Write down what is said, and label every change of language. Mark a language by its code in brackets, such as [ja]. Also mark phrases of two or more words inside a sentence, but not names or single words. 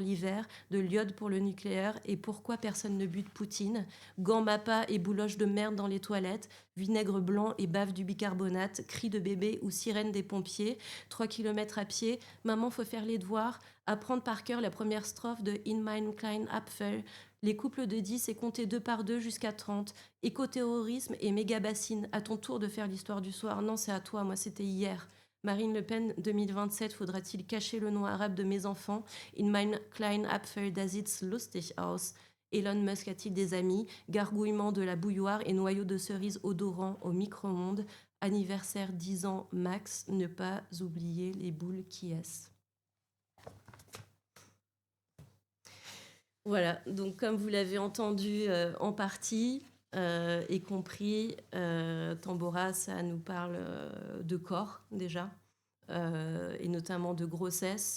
[fr] l'hiver, de l'iode pour le nucléaire, et pourquoi personne ne bute Poutine, gants mappa et bouloches de merde dans les toilettes, vinaigre blanc et bave du bicarbonate, cris de bébé ou sirène des pompiers, 3 kilomètres à pied, maman faut faire les devoirs, apprendre par cœur la première strophe de In mein kleinen Apfel, les couples de 10 et compter 2 par 2 jusqu'à 30, écoterrorisme et méga-bassine, à ton tour de faire l'histoire du soir, non c'est à toi, moi c'était hier. Marine Le Pen, 2027, faudra-t-il cacher le nom arabe de mes enfants? [de] In mein kleinen Apfel, da sieht's lustig aus. [fr] Elon Musk a-t-il des amis? Gargouillement de la bouilloire et noyau de cerise odorant au micro-ondes. Anniversaire 10 ans max, ne pas oublier les boules qui est. Voilà, donc comme vous l'avez entendu en partie et compris, Tambora, ça nous parle de corps déjà, et notamment de grossesse.